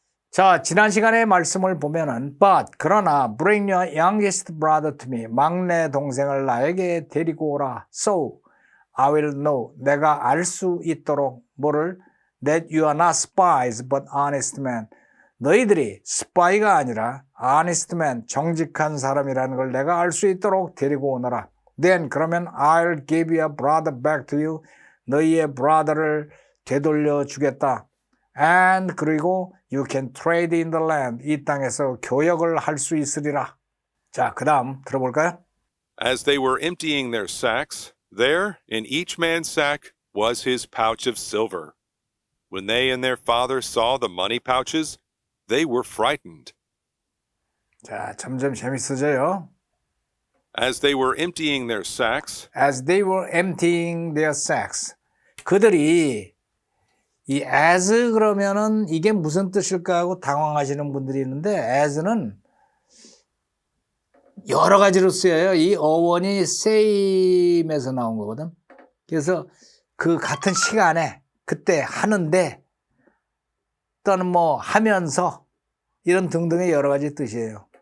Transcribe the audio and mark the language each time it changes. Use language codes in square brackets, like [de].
[ko] 자, 지난 시간의 말씀을 보면은 [en] But [ko] 그러나 [en] bring your youngest brother to me. [ko] 막내 동생을 나에게 데리고 오라. [en] So I will know. [ko] 내가 알 수 있도록 뭐를? [en] That you are not spies but honest men. [ko] 너희들이 스파이가 아니라 [en] honest man, [ko] 정직한 사람이라는 걸 내가 알 수 있도록 데리고 오너라. [en] Then [ko] 그러면 [en] I'll give your brother back to you. [ko] 너희의 brother를 되돌려 주겠다. [en] And [ko] 그리고 [en] you can trade in the land. [ko] 이 땅에서 교역을 할 수 있으리라. 자, 그 다음 들어볼까요? [en] As they were emptying their sacks, there in each man's sack was his pouch of silver. When they and their father saw the money pouches, they were frightened. [ko] 자, 점점 재밌어져요. [en] As they were emptying their sacks, As they were emptying their sacks. [ko] 그들이 이 as 그러면은 이게 무슨 뜻일까 하고 당황하시는 분들이 있는데 as는 여러 가지로 쓰여요. 이 어원이 same에서 나온 거거든. 그래서 그 같은 시간에 그때 하는데 또는 뭐 하면서 이런 등등의 여러 가지 뜻이에요.